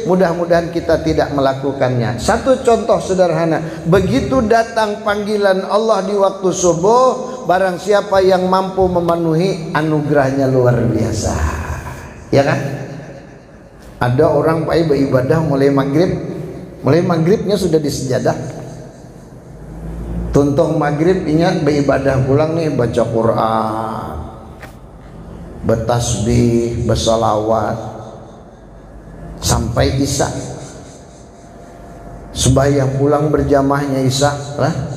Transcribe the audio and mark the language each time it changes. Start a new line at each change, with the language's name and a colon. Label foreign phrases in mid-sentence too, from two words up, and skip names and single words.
Indonesian: Mudah-mudahan kita tidak melakukannya. Satu contoh sederhana, begitu datang panggilan Allah di waktu subuh, barang siapa yang mampu memenuhi, anugerahnya luar biasa. Ya kan? Ada orang Pak beribadah mulai maghribnya sudah di sejadah.
Banjar: Tuntung maghrib ingat beribadah pulang nih, baca Quran, bertasbih, bersalawat sampai isya. Sembahyang pulang berjamaahnya isya lah.